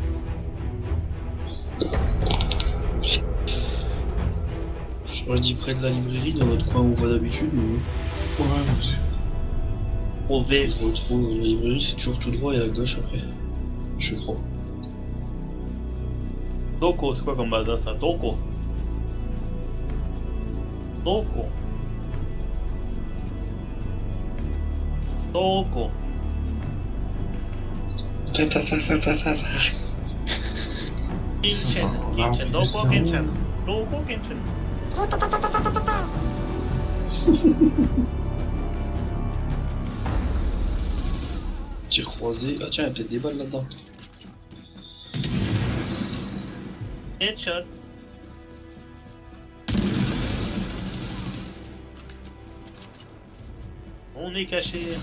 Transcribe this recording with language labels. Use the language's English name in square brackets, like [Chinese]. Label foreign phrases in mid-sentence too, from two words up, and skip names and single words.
[French] J'aurais dit près de la librairie, dans notre coin où on va d'habitude, mais Ouais, Au on vert. se retrouve. La librairie, c'est toujours tout droit et à gauche après. Je crois. Toko, c'est quoi comme bazar ça? Toko. Toko. Toko. Kinchin. Kinchin. Toko Kinchin. Toko Kinchin. Tir croisé. Ah tiens, il y a peut-être des balles là-dedans. Headshot. On est caché.